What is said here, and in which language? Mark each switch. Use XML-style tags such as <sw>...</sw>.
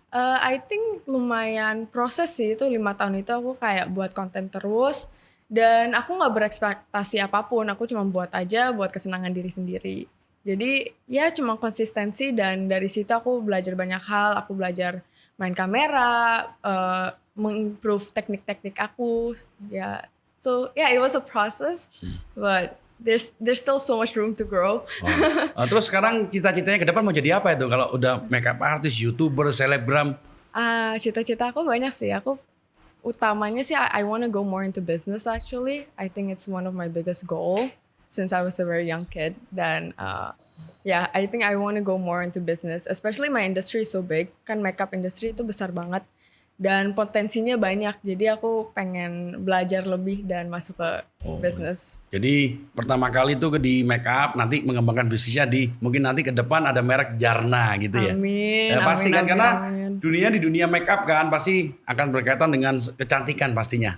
<en>I think</en> <id>lumayan proses sih, itu 5 tahun itu aku kayak buat konten terus dan aku nggak berekspektasi apapun, aku cuma buat aja buat kesenangan diri sendiri. Jadi ya cuma konsistensi dan dari situ aku belajar banyak hal, aku belajar main kamera, mengimprove teknik-teknik aku, ya.</id> <en>So yeah, it was a process, but there's still so much room to grow.</en> <id>Terus sekarang cita-citanya ke depan mau jadi apa itu? Kalau udah makeup artist, YouTuber, selebgram? Cita-cita aku banyak sih. Aku utamanya sih</id> <en>I wanna go more into business actually. I think it's one of my biggest goal since I was a very young kid.</en> <id>Dan</id> <en>yeah, I think I wanna go more into business. Especially my industry is so big.</en> <id>Kan makeup industry itu besar banget. Dan potensinya banyak. Jadi aku pengen belajar lebih dan masuk ke business. Jadi pertama kali itu di makeup, nanti mengembangkan bisnisnya mungkin nanti ke depan ada merek Jarna gitu ya. Amin. Ya pasti kan, amin, karena amin. di dunia makeup kan pasti akan berkaitan dengan kecantikan pastinya.</id>